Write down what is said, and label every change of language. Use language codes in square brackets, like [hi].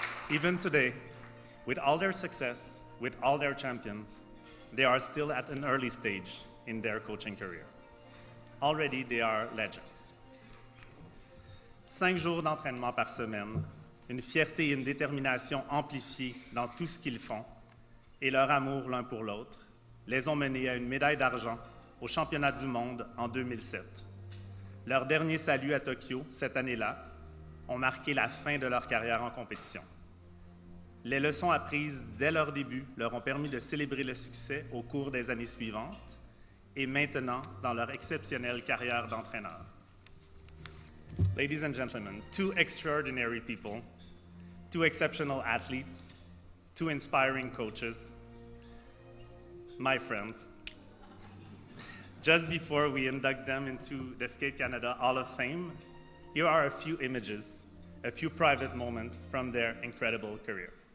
[en] Even today, with all their success, with all their champions, they are still at an early stage in their coaching career. Already, they are legends. [fr] 5 jours d'entraînement par semaine, une fierté et une détermination amplifiées dans tout ce qu'ils font, et leur amour l'un pour l'autre, les ont menés à une médaille d'argent au championnat du monde en 2007. Leur dernier salut à Tokyo, cette année-là, ont marqué la fin de leur carrière en compétition. Les leçons apprises dès leur début leur ont permis de célébrer le succès au cours des années suivantes et maintenant dans leur exceptionnelle carrière d'entraîneur. [en] Ladies and gentlemen, 2 extraordinary people, 2 exceptional athletes, 2 inspiring coaches, my friends. Just before we induct them into the Skate Canada Hall of Fame, here are a few images, a few private moments from their incredible career.